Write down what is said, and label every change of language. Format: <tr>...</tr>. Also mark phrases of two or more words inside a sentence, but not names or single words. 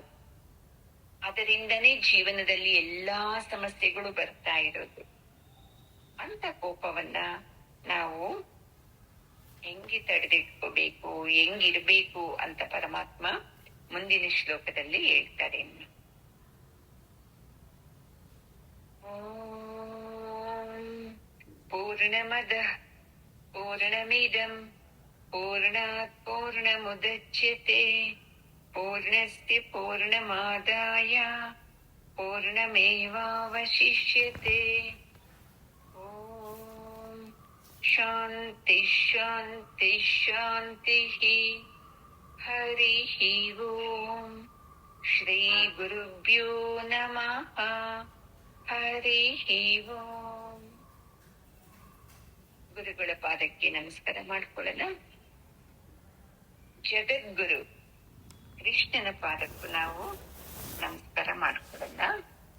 <kn>ಅದರಿಂದನೇ ಜೀವನದಲ್ಲಿ ಎಲ್ಲಾ ಸಮಸ್ಯೆಗಳು ಬರ್ತಾ ಇರೋದು. ಅಂತ ಕೋಪವನ್ನ ನಾವು ಹೆಂಗೆ ತಡೆದಿಟ್ಕೋಬೇಕು, ಹೆಂಗಿರ್ಬೇಕು ಅಂತ ಪರಮಾತ್ಮ ಮುಂದಿನ ಶ್ಲೋಕದಲ್ಲಿ ಹೇಳ್ತಾರೆ.</kn> <sa>ಪೂರ್ಣಮದಃ ಪೂರ್ಣಮಿದಂ ಪೂರ್ಣಾತ್ ಪೂರ್ಣಮುದಚ್ಯತೆ ಪೂರ್ಣಸ್ಯ ಪೂರ್ಣಮಾದಾಯ ಪೂರ್ಣಮೇವಾವಶಿಷ್ಯತೆ. ಓಂ ಶಾಂತಿ ಶಾಂತಿ ಶಾಂತಿ. ಹರಿ ಓಂ. ಶ್ರೀ ಗುರುಭ್ಯೋ ನಮಃ. ಹರಿ ಓಂ.</sa> <kn>ಗುರುಗಳ ಪಾದಕ್ಕೆ ನಮಸ್ಕಾರ ಮಾಡ್ಕೊಳ್ಳೋಣ. ಜಗದ್ಗುರು ಕೃಷ್ಣನ ಪಾದಕ್ಕೂ ನಾವು ನಮಸ್ಕಾರ ಮಾಡ್ಕೊಳ್ಳೋಣ.</kn>